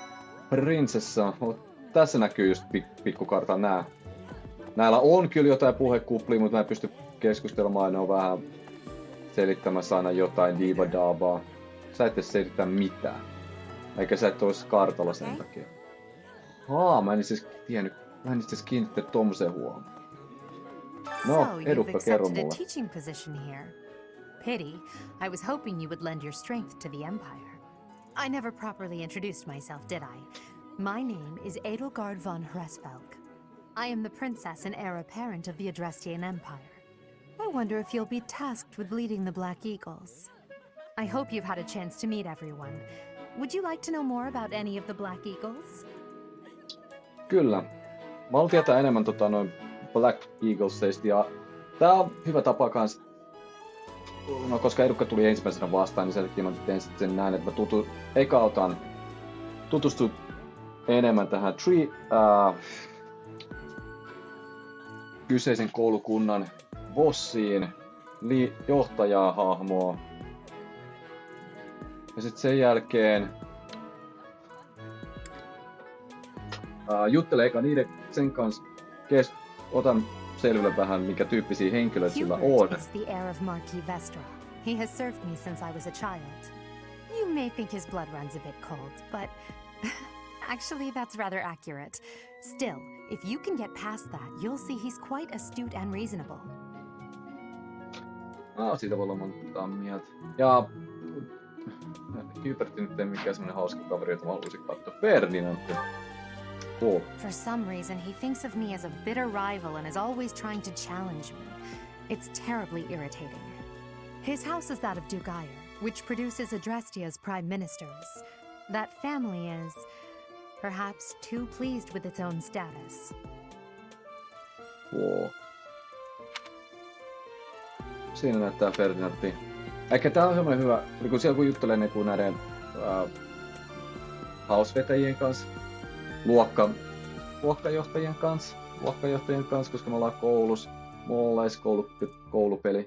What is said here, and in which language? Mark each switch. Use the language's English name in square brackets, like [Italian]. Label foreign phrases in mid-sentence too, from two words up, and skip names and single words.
[Finnish] Tässä näkyy just pikkukartan nää Näillä on kyllä jotain puhekuplia, mutta mä en pysty keskustelemaan, ne on vähän selittämässä aina jotain diivadaavaa. Sä et edes selittää mitään. Eikä sä et ois kartalla sen takia. Mä en siis tiennyt, mä en itse kiinnittänyt tommoseen huomioon. No, Edukka, kerro mulle. [English] Teaching position here. Pity. I was hoping you would lend your strength to the Empire. I never properly introduced myself, did I? My name is Edelgard von Hresvelg. I am the princess and heir apparent of the Adrestian Empire. I wonder if you'll be tasked with leading the Black Eagles. I hope you've had a chance to meet everyone. Would you like to know more about any of the Black Eagles? [Finnish] Kyllä. Mä haluan tietää enemmän noin Black Eaglesista, ja tää on hyvä tapa kans. No, koska Edukka tuli ensimmäisenä vastaan, niin sen takia mä teen sen näin, että mä eka otan tutustu enemmän tähän kyseisen koulukunnan bossiin, johtajaa hahmoa. Ja sitten sen jälkeen juttelen eka niiden sen kanssa, otan selville vähän, mikä tyyppisiä henkilöitä sillä on. [English] Hubert is the heir of Marquis Vestra. He has served me since I was a child. You may think his blood runs a bit cold, but actually that's rather accurate. Still, if you can get past that, you'll see he's quite astute and reasonable. [Finnish] Siitä voi olla monta mieltä. Ja Hubert nyt ei mikään semmonen hauska kaveri, jota mä haluaisin katsoa. [English] Ferdinand. Cool. For some reason, he thinks of me as a bitter rival and is always trying to challenge me. It's terribly irritating. His house is that of Dugayer, which produces Adrestia's prime ministers. That family is perhaps too pleased with its own status. Wow. [Finnish] Siinä näyttää Ferdinandi. Ehkä tää on semmoinen hyvä, kun siellä kun juttelee näiden hausvetäjien kanssa, luokkajohtajien kanssa, koska me ollaan koulussa, mulla on koulupeli.